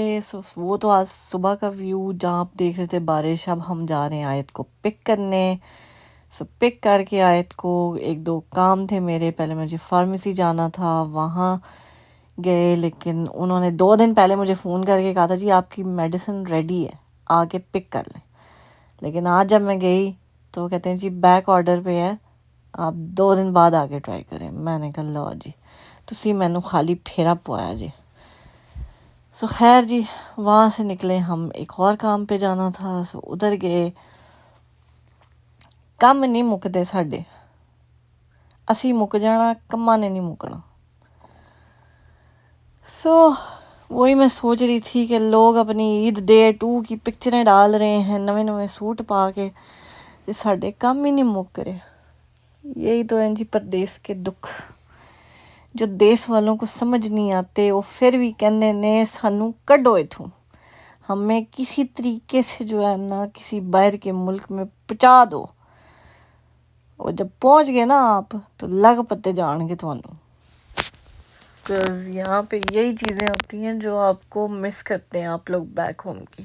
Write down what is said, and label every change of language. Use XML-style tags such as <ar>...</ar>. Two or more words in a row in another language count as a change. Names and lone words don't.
<ur>سو وہ تو آج صبح کا ویو جہاں آپ دیکھ رہے تھے بارش، اب ہم جا رہے ہیں آیت کو پک کرنے. سو پک کرکے آیت کو، ایک دو کام تھے میرے. پہلے مجھے فارمیسی جانا تھا، وہاں گئے، لیکن انہوں نے 2 دن پہلے مجھے فون کرکے کہا تھا جی آپ کی</ur> <en>medicine ready</en> <ur>ہے, آ کے پک کر لیں. لیکن آج جب میں گئی تو وہ کہتے ہیں جی</ur> <en>back order</en> <ur>پہ ہے, آپ 2 دن بعد آ کے ٹرائی کریں.</ur> <pa>میں نے کہا لو جی تسی مینوں خالی پھیرا پوایا جی.</pa> <ur>سو خیر جی وہاں سے نکلے, ہم ایک اور کام پہ جانا تھا.</ur> <pa>سو ادھر گئے. کم نہیں مکتے ساڈے, اسی مک جانا, کماں نے نہیں مکنا.</pa> <ur>سو وہی میں سوچ رہی تھی کہ لوگ اپنی عید ڈے 2 کی پکچریں ڈال رہے ہیں نویں نویں سوٹ پا کے,</ur> <pa>ساڈے کم ہی نہیں مک رہے.</pa> <ur>یہی تو ہیں جی پردیس کے دکھ, جو دیس والوں کو سمجھ نہیں آتے.</ur> <pa>وہ پھر بھی کہندے نے سانوں کڈو اتھوں,</pa> <ur>ہمیں کسی طریقے سے جو ہے نا کسی باہر کے ملک میں پہنچا دو. اور جب پہنچ گئے نا آپ تو</ur> <pa>لگ پتے جان گے تھانوں.</pa> <ur>یہاں پہ یہی چیزیں ہوتی ہیں جو آپ کو مس کرتے ہیں آپ لوگ</ur> <en>back home</en> <ur>کی.</ur>